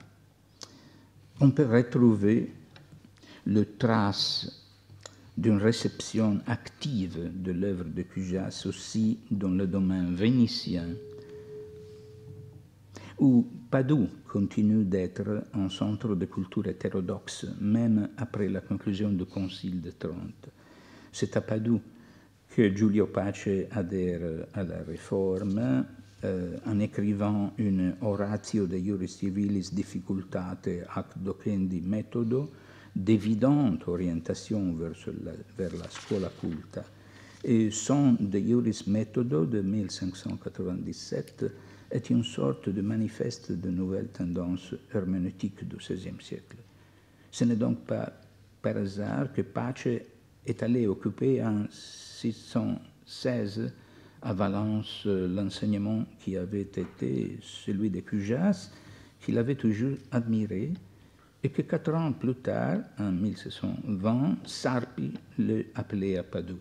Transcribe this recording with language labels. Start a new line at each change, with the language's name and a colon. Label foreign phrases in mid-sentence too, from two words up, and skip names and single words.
French: On peut retrouver le trace d'une réception active de l'œuvre de Cujas aussi dans le domaine vénitien, où Padoue continue d'être un centre de culture hétérodoxe, même après la conclusion du Concile de Trente. C'est à Padoue que Giulio Pace adhère à la Réforme en écrivant une Oratio de Iuris Civilis Difficultate ac docendi Metodo, d'évidente orientation vers la
Italian: scuola culta.
French: Et son De Iuris Metodo de 1597 est une sorte de manifeste de nouvelles tendances herméneutiques du XVIe siècle. Ce n'est donc pas par hasard que Pace est allé occuper en 616 à Valence l'enseignement qui avait été celui de Cujas, qu'il avait toujours admiré, et que 4 ans plus tard, en 1620, Sarpi l'a appelé à Padoue.